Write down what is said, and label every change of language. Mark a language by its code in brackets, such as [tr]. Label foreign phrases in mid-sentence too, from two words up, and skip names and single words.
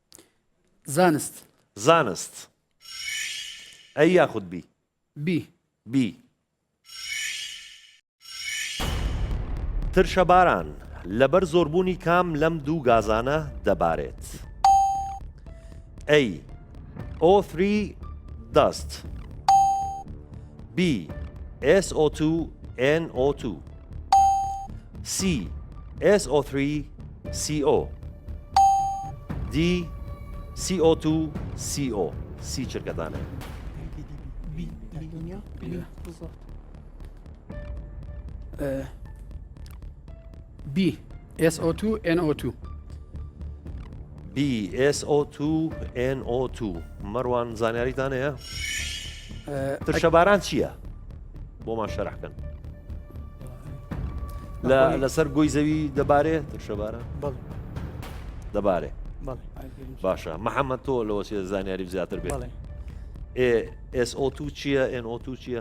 [ckb] زانست ئەی یاخود بی ترشە باران لەبەر زۆربوونی کام لەم دوو گازانە دەبارێت ئەی O3 dust B SO2 NO2 C SO3 CO D CO2 CO C چرکەدانە B SO2 NO2 B SO2 NO2 مەڕوان زانیاریتان هەیە؟ ترشەباران چییە؟ بۆمان شەرحکەن لەسەر گۆی زەوی دەبارێت ترشەباران؟ دەبارێ باشە محەممەد تۆ لەوە زانیاری زیاتر بێت SO2 چییە NO2 چییە؟